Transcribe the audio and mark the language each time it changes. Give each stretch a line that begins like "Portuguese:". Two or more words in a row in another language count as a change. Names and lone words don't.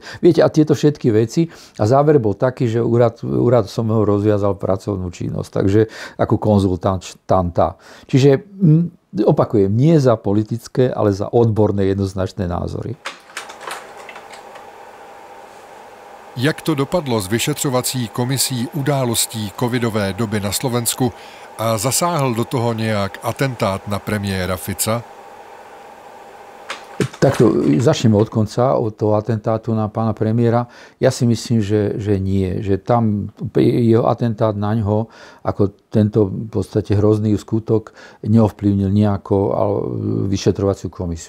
Slovak: Viete, a tieto všetky veci. A záver bol taký, že úrad som ho rozviazal pracovnú činnosť. Takže ako konzultanta. Čiže opakujem, nie za politické, ale za odborné jednoznačné názory.
Czech: Jak to dopadlo s vyšetřovací komisí událostí covidové doby na Slovensku a zasáhl do toho nějak atentát na premiéra Fica?
Slovak: Takto, začneme od konca, od toho atentátu na pána premiéra. Ja si myslím, že nie. Že tam jeho atentát na ňo, ako tento v podstate hrozný skutok, neovplyvnil nejako vyšetrovaciu komisiu.